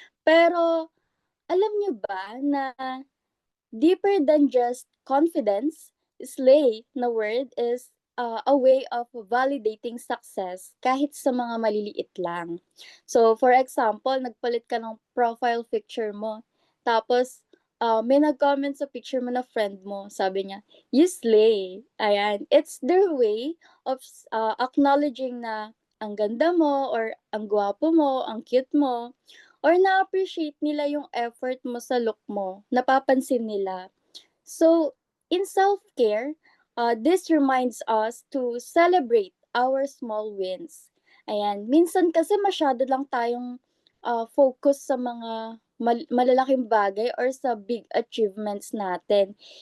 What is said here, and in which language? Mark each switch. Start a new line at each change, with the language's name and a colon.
Filipino: Pero, alam nyo ba na
English: deeper than just confidence, slay na word is a way of validating success
Filipino: kahit sa mga maliliit lang. So, for example, nagpalit ka ng profile picture mo. Tapos, may nag-comment sa picture mo na friend mo. Sabi niya,
English: you slay. Ayan. It's their way of acknowledging na
Filipino: ang ganda mo or ang gwapo mo, ang cute mo, or na-appreciate nila yung effort mo sa look mo, napapansin nila.
English: So, in self-care, this reminds us to celebrate our small wins.
Filipino: Ayan, minsan kasi masyado lang tayong focus sa mga malalaking bagay or sa
English: big achievements
Filipino: natin.